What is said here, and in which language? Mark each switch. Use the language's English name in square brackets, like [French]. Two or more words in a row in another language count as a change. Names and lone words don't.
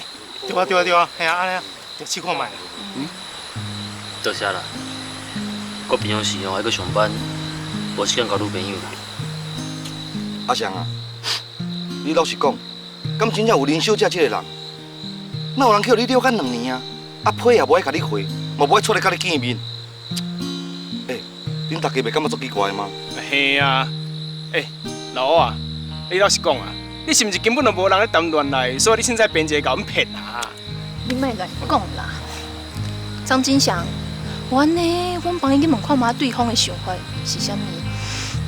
[Min Nan Chinese] 对啊，嘿啊，安尼啊，就试看卖。多谢啦。我平常时还搁上班，无时间交女朋友啦。阿翔啊，你老实讲，敢真正有林小姐这个人？哪有人叫你了解2年啊？ 啊，批也无爱甲你回，嘛无爱出来甲你见面。恁大家袂感觉足奇怪吗？嘿啊，老啊，你老实讲啊，你是毋是根本就无人咧谈恋爱，所以你凊彩编一个甲阮骗啊？你莫乱讲啦，张金祥，阮呢，阮帮伊去问看觅对方的想法是啥物。